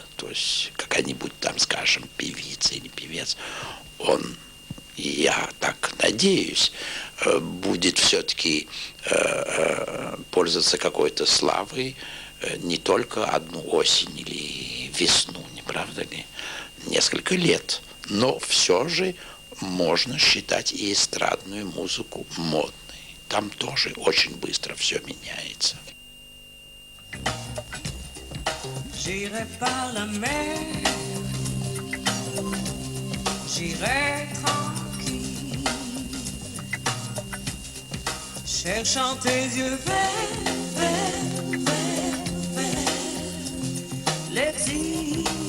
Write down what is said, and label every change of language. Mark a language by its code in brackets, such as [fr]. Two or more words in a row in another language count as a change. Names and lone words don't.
[ru] То есть, какая-нибудь там, скажем, певица или певец, он, я так надеюсь, будет все-таки пользоваться какой-то славой не только одну осень или весну, не правда ли? Несколько лет. Но все же можно считать и эстрадную музыку модной. Там тоже очень быстро все меняется. [fr] J'irai par la mer, j'irai tranquille, cherchant tes yeux verts, verts, verts, verts, les îles.